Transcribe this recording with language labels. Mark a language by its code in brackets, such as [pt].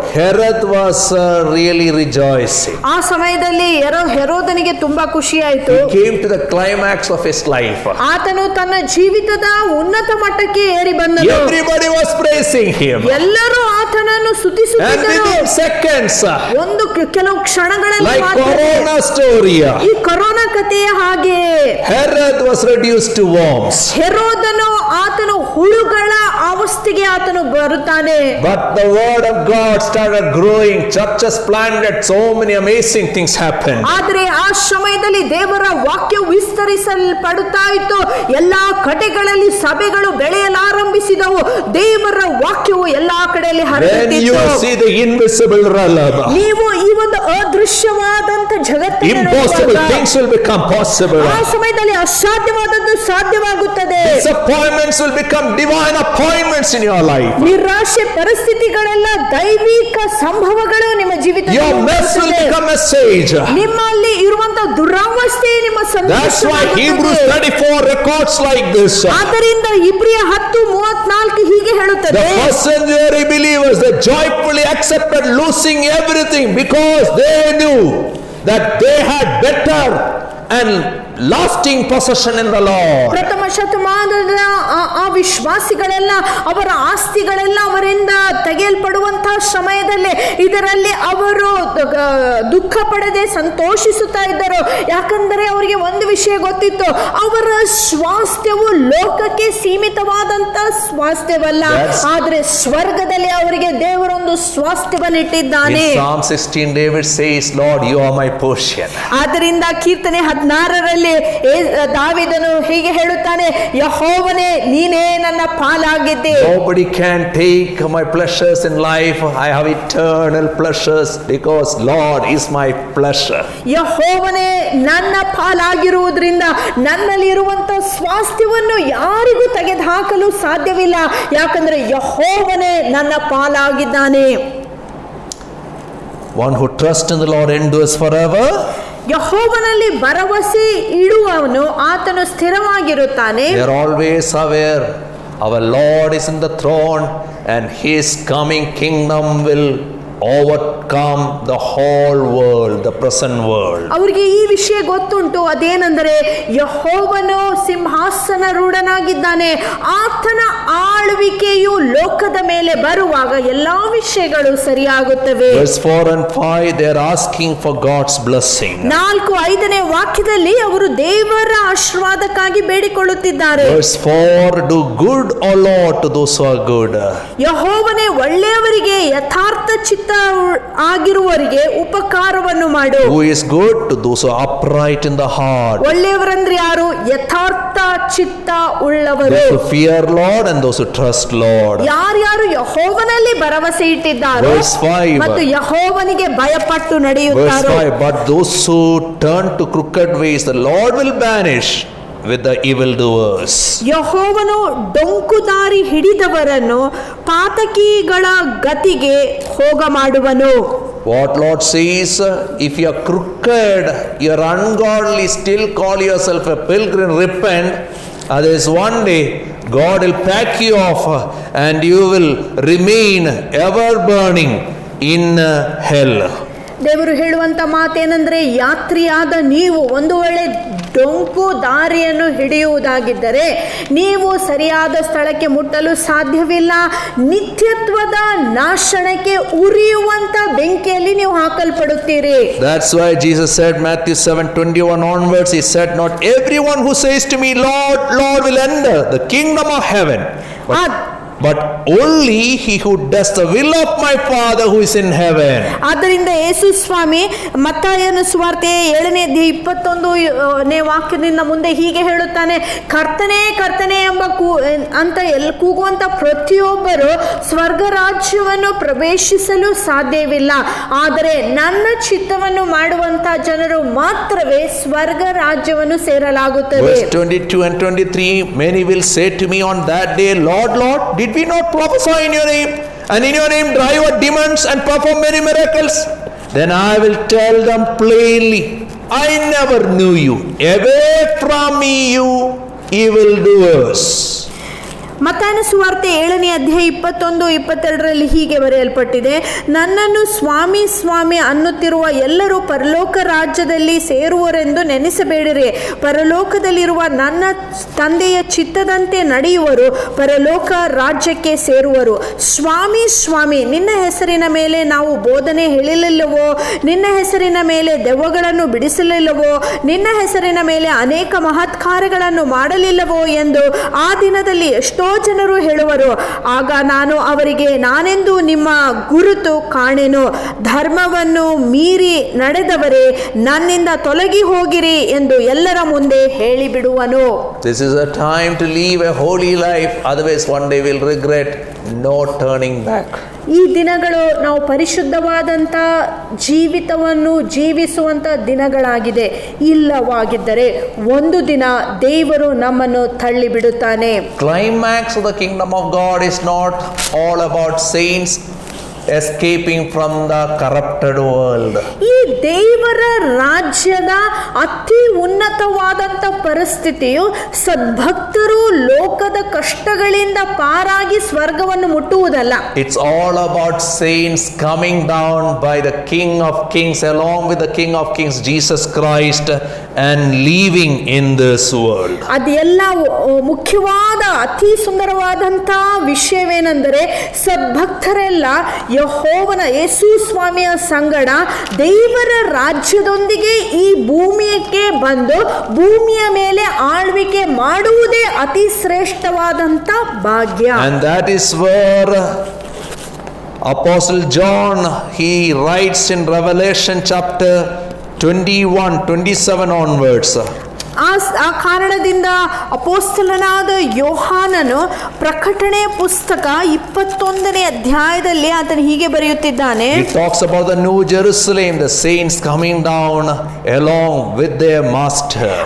[en] Herod was really rejoicing. [kn] ಆ ಸಮಯದಲ್ಲಿ ಹೆರೋದನಿಗೆ ತುಂಬಾ ಖುಷಿ ಆಯ್ತು. [en] He came to the climax of his life. [kn] ಆತನು ತನ್ನ ಜೀವಿತದ ಉನ್ನತ ಮಟ್ಟಕ್ಕೆ ಏರಿ ಬಂದನು. [en] Everybody was praising him. [kn] ಎಲ್ಲರೂ ಆತನನ್ನು [en] And [kn] ಸ್ತುತಿಸುತ್ತಿದ್ದರು. [en] within seconds, [kn] ಒಂದು ಕೆಲವು ಕ್ಷಣಗಳಲ್ಲಿ [en] like [kn] ಮಾತ್ರವೇ [en] Corona story, [kn] ಈ ಕೊರೋನಾ ಕಥೆಯ ಹಾಗೆ [en] Herod was reduced to worms. [kn] ಹೆರೋದನು ಆತನು ಹುಳುಗಳ ಅವಸ್ಥೆಗೆ ಆತನು ಬರುತ್ತಾನೆ. [en] But the word of God started growing. Churches planted. So many amazing things happened. [kn] ಆದರೆ ಆ ಸಮಯದಲ್ಲಿ ದೇವರ ವಾಕ್ಯ ವಿಸ್ತರಿಸಲ್ಪಡುತ್ತಾ ಇತ್ತು. ಎಲ್ಲಾ ಕಡೆಗಳಲ್ಲಿ ಸಭೆಗಳು ಬೆಳೆಯಲಾರಂಭಿಸಿದವು. ದೇವರ ವಾಕ್ಯವು ಎಲ್ಲಾ ಕಡೆಯಲ್ಲಿ [en] When [kn] ಹರಡುತ್ತಿತ್ತು. [en] you see the invisible realm, [kn] ನೀವು ಈ ಒಂದು ಅದೃಶ್ಯವಾದಂತ ಜಗತ್ತನ್ನು [en] impossible [kn] ನೋಡುವಾಗ [en] things will become possible. [kn] ಆ ಸಮಯದಲ್ಲಿ ಅಸಾಧ್ಯವಾದದ್ದು ಸಾಧ್ಯವಾಗುತ್ತದೆ. [en] Disappointments will become divine appointments in your life. [kn] ನಿರಾಶೆ ಪರಿಸ್ಥಿತಿಗಳೆಲ್ಲ ದೈವಿಕ ಸಂಭವಗಳು ನಿಮ್ಮ [en] Your mess will [kn] ಜೀವಿತದಲ್ಲಿ [en] become a sage. [kn] ನಿಮ್ಮಲ್ಲಿ ಇರುವಂತ ದುರಾವಸ್ಥೆ ನಿಮ್ಮ [en] That's why Hebrews [kn] ಸಂದೇಶವಾಗುತ್ತದೆ. [en] 34 records like this. [kn] ಆದ್ದರಿಂದ ಇಬ್ರಿಯ 10:34 ಹೀಗೆ [en] The [kn] ಹೇಳುತ್ತದೆ, [en] first century believers, they joyfully accepted losing everything because they knew that they had better and lasting possession in the Lord. [kn] ಪ್ರಥಮ ಶತಮಾನದ ಆ ವಿಶ್ವಾಸಿಗಳೆಲ್ಲ ಅವರ ಆಸ್ತಿಗಳೆಲ್ಲ ಅವರಿಂದ ತೆಗೆಯಲ್ಪಡುವಂತಹ ಸಮಯದಲ್ಲಿ ಇದರಲ್ಲಿ ಅವರು ದುಃಖ ಪಡದೆ ಸಂತೋಷಿಸುತ್ತಾ ಇದ್ದರು. ಯಾಕಂದರೆ ಅವರಿಗೆ ಒಂದು ವಿಷಯ ಗೊತ್ತಿತ್ತು, ಅವರ ಸ್ವಾಸ್ಥ್ಯವು ಲೋಕಕ್ಕೆ ಸೀಮಿತವಾದಂತ ಸ್ವಾಸ್ಥ್ಯವಲ್ಲ, ಆದ್ರೆ ಸ್ವರ್ಗದಲ್ಲಿ ಅವರಿಗೆ ದೇವರೊಂದು ಸ್ವಾಸ್ಥ್ಯವನ್ನಿಟ್ಟಿದ್ದಾನೆ. [en] In Psalm 16, David says, Lord, you are my portion. [kn] ಆದ್ದರಿಂದ ಕೀರ್ತನೆ 16ರಲ್ಲಿ ದಾವೀದನು ಹೀಗೆ ಹೇಳುತ್ತಾನೆ, ಯೆಹೋವನೇ ನೀನೇ ನನ್ನ ಪಾಲಾಗಿದ್ದೆ. [en] Nobody can take my pleasures in life. I have eternal pleasures because Lord is my pleasure. [kn] ಯೆಹೋವನೇ ನನ್ನ ಪಾಲಾಗಿರುವುದರಿಂದ ನನ್ನಲ್ಲಿ ಇರುವಂತ ಸ್ವಾಸ್ಥ್ಯವನ್ನು ಯಾರಿಗೂ ತೆಗೆದುಹಾಕಲು ಸಾಧ್ಯವಿಲ್ಲ, ಯಾಕಂದ್ರೆ ಯೆಹೋವನೇ ನನ್ನ ಪಾಲಾಗಿದ್ದಾನೆ. [en] One who trusts in the Lord endures forever. [kn] ಯೆಹೋವನಲ್ಲಿ ಭರವಸೆ ಇಡುವವನು ಆತನು ಸ್ಥಿರವಾಗಿರುತ್ತಾನೆ. [en] They are always aware our Lord is in the throne and his coming kingdom will overcome the whole world, the present world. [kn] ಅವರಿಗೆ ಈ ವಿಷಯ ಗೊತ್ತುಂಟು, ಅದೇನೆಂದರೆ ಯೆಹೋವನು ಸಿಂಹಾಸನ ರೂಢನಾಗಿದ್ದಾನೆ. ಆತನ ಆಳ್ವಿಕೆಯು ಲೋಕದ ಮೇಲೆ ಬರುವಾಗ ಎಲ್ಲಾ ವಿಷಯಗಳು ಸರಿಯಾಗುತ್ತವೆ. [en] Verse 4 and 5, they are asking for God's blessing. [kn] 4-5ನೇ ವಾಕ್ಯದಲ್ಲಿ ಅವರು ದೇವರ ಆಶೀರ್ವಾದಕ್ಕಾಗಿ ಬೇಡಿಕೊಳ್ಳುತ್ತಿದ್ದಾರೆ. [en] Verse 4, do good, O Lord, to those who are good. [kn] ಯೆಹೋವನೇ ಒಳ್ಳೆಯವರಿಗೆ ಯಥಾರ್ಥ ಚಿತ್ತ ಆಗಿರುವವರಿಗೆ ಉಪಕಾರವನ್ನು ಮಾಡು. [en] Who is good? To those who are upright in the heart. [kn] ಒಳ್ಳೆಯವರಂದ್ರೆ ಯಾರು? ಯಥಾರ್ಥ ಚಿತ್ತ ಉಳ್ಳವರು. [en] Those who fear Lord and those who trust Lord. [kn] ಯಾರ್ಯಾರು ಯೆಹೋವನಲ್ಲಿ ಭರವಸೆ ಇಟ್ಟಿದ್ದಾರೋ [en] Verse 5. [kn] ಮತ್ತು ಯೆಹೋವನಿಗೆ ಭಯಪಟ್ಟು [en] Verse [kn] ನಡೆಯುತ್ತಾರೋ. [en] 5, but those who turn to crooked ways, the Lord will banish with the evildoers. [kn] ಯೆಹೋವನು ಡೊಂಕುದಾರಿ ಹಿಡಿದವರನ್ನು ಪಾತಕಿಗಳ ಗತಿಗೆ ಹೋಗ ಮಾಡುವನು. [en] What Lord says, if you are crooked, you are ungodly, still call yourself a pilgrim, repent. Otherwise one day God will pack you off and you will remain ever burning in hell. [kn] ದೇವರು ಹೇಳುವಂತ ಮಾತೇನೆಂದ್ರೆ, ಯಾತ್ರಿಯಾದ ನೀವು ಒಂದು ವೇಳೆ ಡೊಂಕು ದಾರಿಯನ್ನು ಹಿಡಿಯುವುದಾಗಿದ್ದರೆ ನೀವು ಸರಿಯಾದ ಸ್ಥಳಕ್ಕೆ ಮುಟ್ಟಲು ಸಾಧ್ಯವಿಲ್ಲ. ನಿತ್ಯತ್ವದ ನಾಶನಕ್ಕೆ ಉರಿಯುವಂತ ಬೆಂಕಿಯಲ್ಲಿ ನೀವು ಹಾಕಲ್ಪಡುತ್ತೀರಿ. [en] That's why Jesus said, Matthew 7:21 onwards, he said, not everyone who says to me, Lord, Lord, will enter the kingdom of heaven, but only he who does the will of my Father who is in heaven. [kn] ಆದ್ದರಿಂದ ಯೇಸು ಸ್ವಾಮಿ ಮತ್ತಾಯನ ಸುವಾರ್ತೆ 7:21 ವಾಕ್ಯದಿಂದ ಮುಂದೆ ಹೀಗೆ ಹೇಳುತ್ತಾನೆ, ಕರ್ತನೇ ಕರ್ತನೇ ಎಂಬ ಅಂತ ಕೂಗುವಂತ ಪ್ರತಿಯೊಬ್ಬರು ಸ್ವರ್ಗ ರಾಜ್ಯವನ್ನು ಪ್ರವೇಶಿಸಲು ಸಾಧ್ಯವಿಲ್ಲ, ಆದರೆ ನನ್ನ ಚಿತ್ತವನ್ನು ಮಾಡುವಂತ ಜನರು ಮಾತ್ರವೇ ಸ್ವರ್ಗ ರಾಜ್ಯವನ್ನು ಸೇರಲಾಗುತ್ತದೆ. [en] Verse 22 and 23, many will say to me on that day, Lord, Lord, did we not prophesy in your name, and in your name drive out demons and perform many miracles? Then I will tell them plainly, I never knew you. Away from me, you evildoers. [kn] ಮತ್ತಾಯನ ಸುವಾರ್ತೆ 7ನೇ ಅಧ್ಯಾಯ 21-22 ಹೀಗೆ ಬರೆಯಲ್ಪಟ್ಟಿದೆ, ನನ್ನನ್ನು ಸ್ವಾಮಿ ಸ್ವಾಮಿ ಅನ್ನುತ್ತಿರುವ ಎಲ್ಲರೂ ಪರಲೋಕ ರಾಜ್ಯದಲ್ಲಿ ಸೇರುವರೆಂದು ನೆನೆಸಬೇಡಿರಿ. ಪರಲೋಕದಲ್ಲಿರುವ ನನ್ನ ತಂದೆಯ ಚಿತ್ತದಂತೆ ನಡೆಯುವರು ಪರಲೋಕ ರಾಜ್ಯಕ್ಕೆ ಸೇರುವರು. ಸ್ವಾಮಿ ಸ್ವಾಮಿ, ನಿನ್ನ ಹೆಸರಿನ ಮೇಲೆ ನಾವು ಬೋಧನೆ ಹೇಳಿಲ್ಲವೋ? ನಿನ್ನ ಹೆಸರಿನ ಮೇಲೆ ದೆವ್ವಗಳನ್ನು ಬಿಡಿಸಲಿಲ್ಲವೋ? ನಿನ್ನ ಹೆಸರಿನ ಮೇಲೆ ಅನೇಕ ಮಹತ್ಕಾರ್ಯಗಳನ್ನು ಮಾಡಲಿಲ್ಲವೋ ಎಂದು ಆ ದಿನದಲ್ಲಿ ಎಷ್ಟೋ ಜನರು ಹೇಳುವರು. ಆಗ ನಾನು ಅವರಿಗೆ, ನಾನೆಂದು ನಿಮ್ಮ ಗುರುತು ಕಾಣೆನು. ಧರ್ಮವನ್ನು ಮೀರಿ ನಡೆದವರೇ, ನನ್ನಿಂದ ತೊಲಗಿ ಹೋಗಿರಿ ಎಂದು ಎಲ್ಲರ ಮುಂದೆ ಹೇಳಿಬಿಡುವನು. [en] This is a time to live a holy life, otherwise one day we'll regret. No turning back. [kn] ಈ ದಿನಗಳು ನಾವು ಪರಿಶುದ್ಧವಾದಂಥ ಜೀವಿತವನ್ನು ಜೀವಿಸುವಂಥ ದಿನಗಳಾಗಿದೆ. ಇಲ್ಲವಾಗಿದ್ದರೆ ಒಂದು ದಿನ ದೇವರು ನಮ್ಮನ್ನು ತಳ್ಳಿಬಿಡುತ್ತಾನೆ. [en] Climax of the kingdom of God is not all about saints escaping from the corrupted world. [kn] ಈ ದೇವರ ರಾಜ್ಯದ ಅತಿ ಉನ್ನತವಾದಂಥ ಪರಿಸ್ಥಿತಿಯು ಸದ್ಭಕ್ತರು ಲೋಕದ ಕಷ್ಟಗಳಿಂದ ಪಾರಾಗಿ ಸ್ವರ್ಗವನ್ನು ಮುಟ್ಟುವುದಲ್ಲ. [en] It's all about saints coming down by the King of Kings along with the King of Kings Jesus Christ and leaving in this world. [kn] ಅದೆಲ್ಲ ಮುಖ್ಯವಾದ ಅತಿ ಸುಂದರವಾದಂಥ ವಿಷಯವೇನೆಂದರೆ, ಸದ್ಭಕ್ತರೆಲ್ಲ ಯೆಹೋವನ ಯೇಸು ಸ್ವಾಮಿಯ ಸಂಗಡ ದೇವರ ರಾಜ್ಯದೊಂದಿಗೆ ಈ ಭೂಮಿಗೆ ಬಂದು ಭೂಮಿಯ ಮೇಲೆ ಆಳ್ವಿಕೆ ಮಾಡುವುದೇ ಅತಿ ಶ್ರೇಷ್ಠವಾದಂಥ ಭಾಗ್ಯ. [en] And that is where Apostle John, he writes in Revelation chapter 21-27 onwards. [kn] ಆ ಕಾರಣದಿಂದ ಅಪೊಸ್ತಲನಾದ ಯೋಹಾನನು ಪ್ರಕಟಣೆ ಪುಸ್ತಕ 21ನೇ ಅಧ್ಯಾಯದಲ್ಲಿ ಆತನು ಹೀಗೆ ಬರೆಯುತ್ತಿದ್ದಾನೆ. [en] He talks about the New Jerusalem, the saints coming down along with their master.